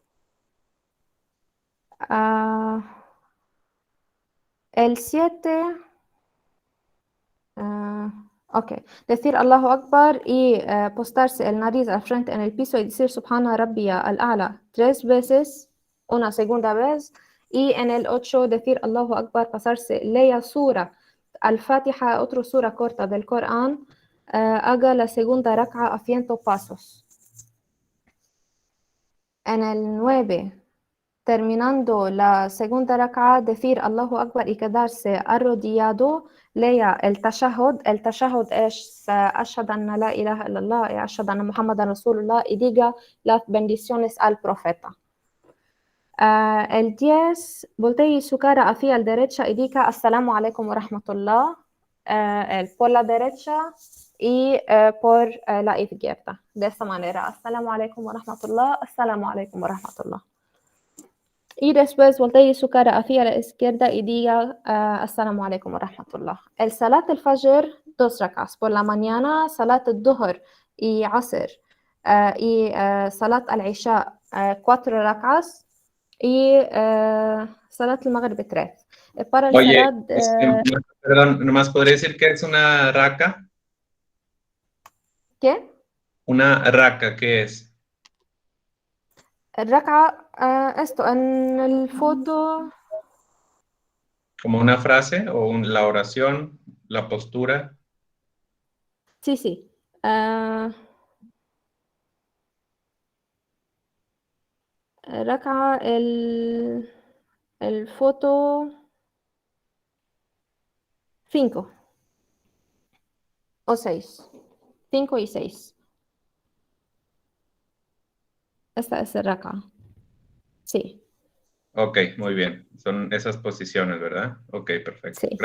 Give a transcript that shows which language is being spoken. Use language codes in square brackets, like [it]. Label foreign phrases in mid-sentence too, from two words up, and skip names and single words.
[es] El 7, ok, decir [ar] الله أكبر [es] y postarse el nariz al frente en el piso y decir [ar] سبحان ربي الأعلى [es] 3 veces, una segunda vez, y en el 8 decir [ar] الله أكبر, [es] pasarse, lea [ar] سورة الفاتحة, [es] otra sura corta del Corán, haga la segunda rak'a a 100 pasos. En el 9, terminando la segunda rak'a, decir [ar] الله أكبر [es] y quedarse arrodillado, lea el tashahhud. El tashahhud es [ar] أشهد أن لا إله إلا الله [es] y [ar] أشهد أن محمدا رسول الله, [es] y diga las bendiciones al profeta. El 10, voltee su cara hacia la derecha y diga [ar] السلام عليكم ورحمة الله, [es] por la derecha y por la izquierda. De esta manera, [ar] السلام عليكم ورحمة الله، السلام عليكم ورحمة الله. [es] Y después voltee su cara hacia la izquierda y diga [ar] السلام عليكم ورحمة الله. [es] El [ar] صلاة الفجر, [es] 2 rak'as. Por la mañana, [ar] صلاة الظهر [es] y Asr. y [ar] صلاة العشاء [es] 4 rak'as y [ar] صلاة المغرب [es] 3. Para el Oye, Salat, perdón, nomás podría decir que es una raca. ¿qué? Una raca, ¿qué es? الركعة esto en el foto. ¿Como una frase o la oración, la postura? Sí, sí. [ar] ركعة الفوتو [es] 5 o 6. 5 y 6. Esta es el raka. Sí, Ok, muy bien. Son esas posiciones, ¿verdad? Ok, perfecto. sí,